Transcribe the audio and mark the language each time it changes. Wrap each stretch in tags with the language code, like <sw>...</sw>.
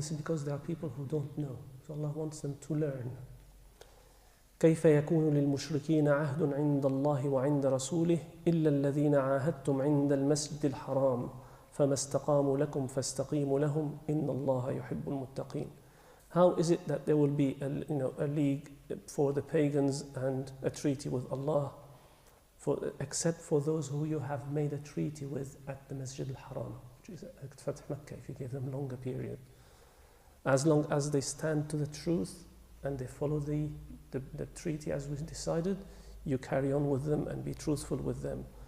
<en>This is because there are people who don't know. So Allah wants them to learn.</en> <ar>كيف يكون للمشركين عهد عند الله وعند رسوله إلا الذين عاهدتم عند المسجد الحرام فما استقاموا لكم فاستقيموا لهم إن الله يحب المتقين.</ar> <en>How is it that there will be a league for the pagans and a treaty with Allah, except for those who you have made a treaty with at the Masjid al-Haram, which is at Fath Makkah, if you give them a longer period. As long as they stand to the truth and they follow the treaty as we decided, you carry on with them and be truthful with them.</en>